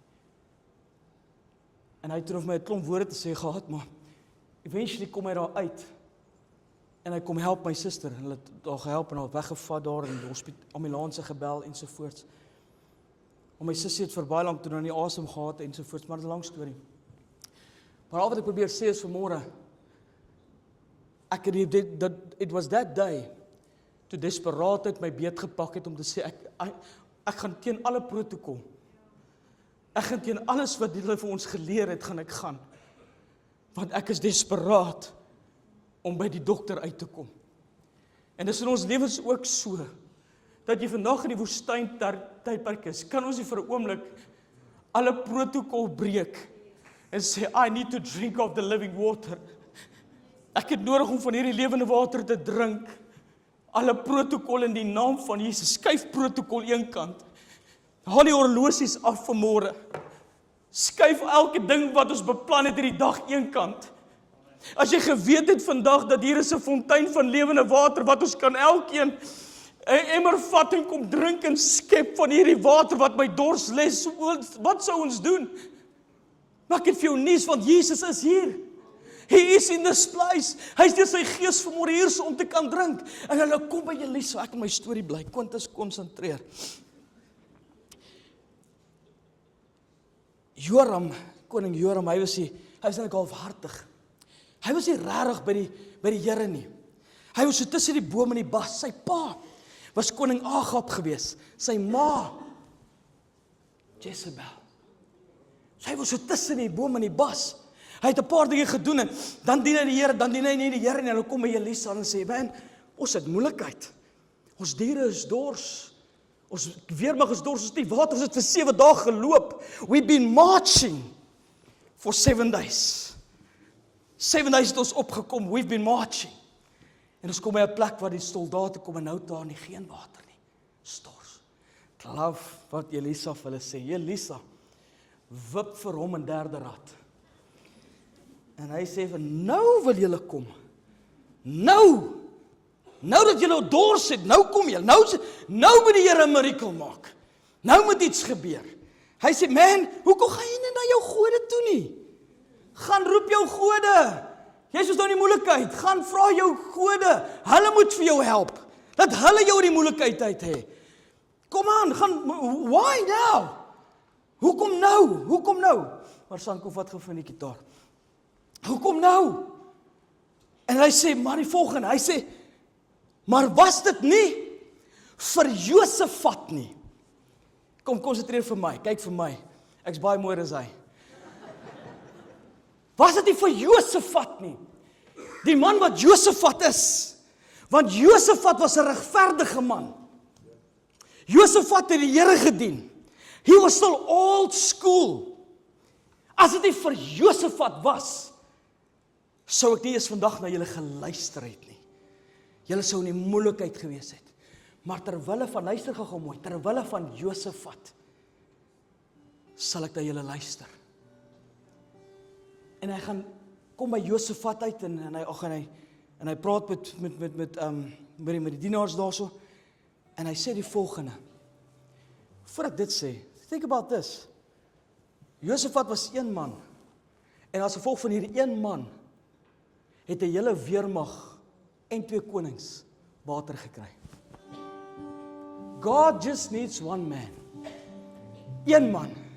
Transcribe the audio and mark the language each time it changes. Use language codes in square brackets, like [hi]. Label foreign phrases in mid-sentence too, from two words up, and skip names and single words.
[af] En hy het vir my 'n klomp woorde te sê gehad, maar eventually kom hy daar uit. En hy kom help my suster. En hulle het daar gehelp en al weggevat daar in die ambulans gebel ensovoorts. En my sussie het vir baie lank toe nou nie asem gehad ensovoorts, maar dit is 'n lang storie. Maar al wat ek probeer sê is vanmôre, [en] it was that day, [af] toe desperaatheid my beet gepak het om te sê, ek gaan teen alle protokol. Ek gaan teen alles wat hulle vir ons geleer het, gaan ek gaan. Want ek is desperaat om by die dokter uit te kom. En dis in ons lewens ook so, dat jy vandag in die woestyn tydperk is, kan ons nie vir 'n oomblik alle protokol breek en sê, [en] I need to drink of the living water. [af] Ek het nodig om van hierdie lewende water te drink. Alle protokol in die naam van Jesus, skuif protokol een kant. Haal die horlosies af vanmôre. Skuif elke ding wat ons beplan het hierdie dag een kant. As jy geweet het vandag dat hier is 'n fontein van lewende water, wat ons kan elkeen 'n emmer vat en kom drink en skep van hierdie water wat my dors les, wat sou ons doen? Maar ek het vir jou nuus, want Jesus is hier. [en] He is in this place. [af] Hy is deur sy gees vanmôre hier so om te kan drink. En hulle kom by Elisa, ek in my storie bly, Quintus konsentreer. Joram, koning Joram, hy was eintlik halfhartig. Hy was nie regtig by die Here nie. Hy was so tussen die boom en die bas. Sy pa was koning Agab gewees. Sy ma, Jezebel. Sy was so tussen die boom en die bas. Hy het 'n paar dinge gedoen en dan dien hy die Here, dan dien hy nie die Here nie. Hulle kom by Elisa en sê, man, ons het moeilikheid. Ons diere is dors. Ons weermag is dors, ons het nie water, ons het vir 7 dae geloop. [en] We've been marching for 7 days. [af] 7 days het ons opgekom, [en] we've been marching. [af] En ons kom by 'n plek waar die soldate kom en nou daar nie geen water nie. Stors. Ek love wat Elisa vir hulle sê. Elisa, wip vir hom 'n derde rad. En hy sê vir, nou wil julle kom. Nou dat julle dors het, nou kom julle. Nou moet die Here 'n mirakel maak. Nou moet iets gebeur. Hy sê, man, hoekom gaan jy nie na jou gode toe nie? Gaan roep jou gode. Jy is nou in die moeilikheid. Gaan vra jou gode. Hulle moet vir jou help. Dat hulle jou die moeilikheid uit hê. Kom aan, gaan, [en] why now? [af] Hoekom nou? Maar Sanko, wat gou van die gitaar. Hoekom nou? En hy sê, maar die volgende, hy sê, maar was dit nie vir Josafat nie? Kom, konsentreer vir my, kyk vir my. Ek's baie mooier as hy. Was dit nie vir Josafat nie? Die man wat Josafat is. Want Josafat was 'n regverdige man. Josafat het die Here gedien. [en] He was still old school. [af] As dit nie vir Josafat was, sou ek nie eens vandag na julle geluister het nie. Julle sou in die moeilikheid gewees het. Maar terwille van, luister gou mooi, terwille van Josafat, sal ek na julle luister. En hy gaan kom by Josafat uit en hy praat met die dienaars daarso en hy sê die volgende. Voor ek dit sê, [en] think about this. [af] Josafat was een man en as gevolg van hierdie een man het 'n hele weermag en 2 konings water gekry. [en] God just needs one man. [af] Een man.